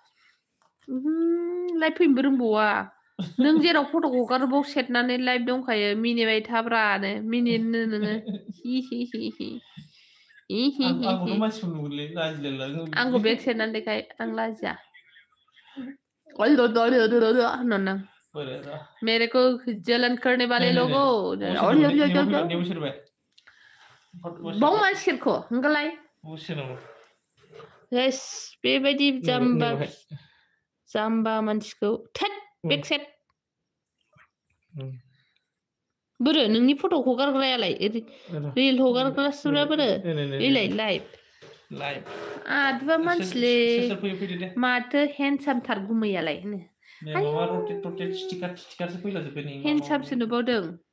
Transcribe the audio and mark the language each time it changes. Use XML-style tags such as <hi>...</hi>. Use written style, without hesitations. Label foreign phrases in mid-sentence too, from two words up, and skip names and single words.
<brx>लाइभ फैनोबो रोंबावा नों जेराव फट' हगारो बाव सेरनानै लाइभ दंखायो मिनिबाय थाब्रानो मिनिनो नोङो आंखौथ' मानसिफोर नुगोनलै लाजिलाय आंखौ बेग सेरनानै देखाय आं लाजिया होननानै</brx> <hi>मेरे को जलन करने वाले लोगों</hi> <brx>बाव मा सेरखो होनगालाय बेबायदि जाम्बा मानसिखौ थोद बेग सेट बोरो नोंनि फट' हगारग्रायालाय रिल हगारग्रासोरा बोरो इलाय लाइभ आदबा मानसिलै माथो हेन्डसामथार गुमैयालाय हेन्डसामसो नुबावदों</brx>